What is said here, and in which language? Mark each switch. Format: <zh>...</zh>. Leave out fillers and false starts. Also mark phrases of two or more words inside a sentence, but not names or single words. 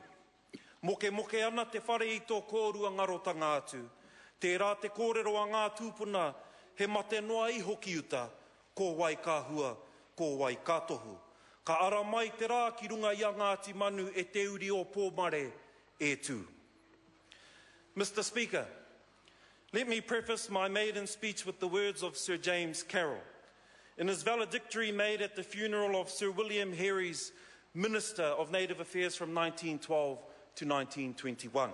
<mi>Moke ana te whare I tō kōrua ngarotanga atu. Tērā te kōrero a ngā tūpuna, he mate noa I hoki uta, ko wai kāhua, ko wai kātohu. Ka ara mai te rā ki runga I a Ngāti Manu e te uri o pōmare e tū.</mi> <en>Mr. Speaker, let me preface my maiden speech with the words of Sir James Carroll. In his valedictory made at the funeral of Sir William Henry's Minister of Native Affairs from 1912 to 1921.</en>